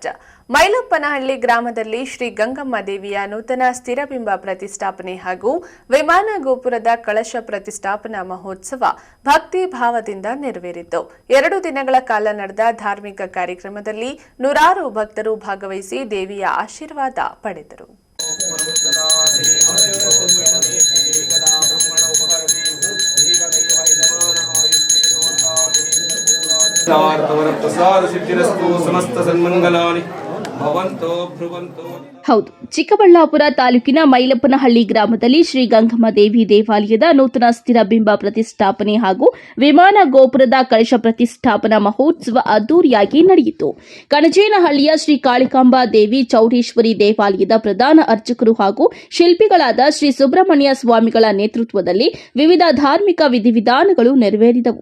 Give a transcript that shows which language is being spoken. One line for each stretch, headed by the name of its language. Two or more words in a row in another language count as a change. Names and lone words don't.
Kannada: ಮೈಲಪ್ಪನಹಳ್ಳಿ ಗ್ರಾಮದಲ್ಲಿ ಶ್ರೀ ಗಂಗಮ್ಮ ದೇವಿಯ ನೂತನ ಸ್ಥಿರಬಿಂಬ ಪ್ರತಿಷ್ಠಾಪನೆ ಹಾಗೂ ವಿಮಾನ ಗೋಪುರದ ಕಳಶ ಪ್ರತಿಷ್ಠಾಪನಾ ಮಹೋತ್ಸವ ಭಕ್ತಿ ಭಾವದಿಂದ ನೆರವೇರಿತು. 2 ದಿನಗಳ ಕಾಲ ನಡೆದ ಧಾರ್ಮಿಕ ಕಾರ್ಯಕ್ರಮದಲ್ಲಿ ನೂರಾರು ಭಕ್ತರು ಭಾಗವಹಿಸಿ ದೇವಿಯ ಆಶೀರ್ವಾದ ಪಡೆದರು.
Sanskrit: प्रसाद सिद्धिरस्तु समस्त सन्मंगलानि भवन्तु भ्रुवन्तु.
Kannada: ಹೌದು, ಚಿಕ್ಕಬಳ್ಳಾಪುರ ತಾಲೂಕಿನ ಮೈಲಪ್ಪನಹಳ್ಳಿ ಗ್ರಾಮದಲ್ಲಿ ಶ್ರೀ ಗಂಗಮ್ಮ ದೇವಿ ದೇವಾಲಯದ ನೂತನ ಸ್ಥಿರಬಿಂಬ ಪ್ರತಿಷ್ಠಾಪನೆ ಹಾಗೂ ವಿಮಾನ ಗೋಪುರದ ಕಳಶ ಪ್ರತಿಷ್ಠಾಪನಾ ಮಹೋತ್ಸವ ಅದ್ದೂರಿಯಾಗಿ ನಡೆಯಿತು. ಕಣಜೇನಹಳ್ಳಿಯ ಶ್ರೀ ಕಾಳಿಕಾಂಬಾ ದೇವಿ ಚೌಡೇಶ್ವರಿ ದೇವಾಲಯದ ಪ್ರಧಾನ ಅರ್ಚಕರು ಹಾಗೂ ಶಿಲ್ಪಿಗಳಾದ ಶ್ರೀ ಸುಬ್ರಹ್ಮಣ್ಯ ಸ್ವಾಮಿಗಳ ನೇತೃತ್ವದಲ್ಲಿ ವಿವಿಧ ಧಾರ್ಮಿಕ ವಿಧಿವಿಧಾನಗಳು ನೆರವೇರಿದವು.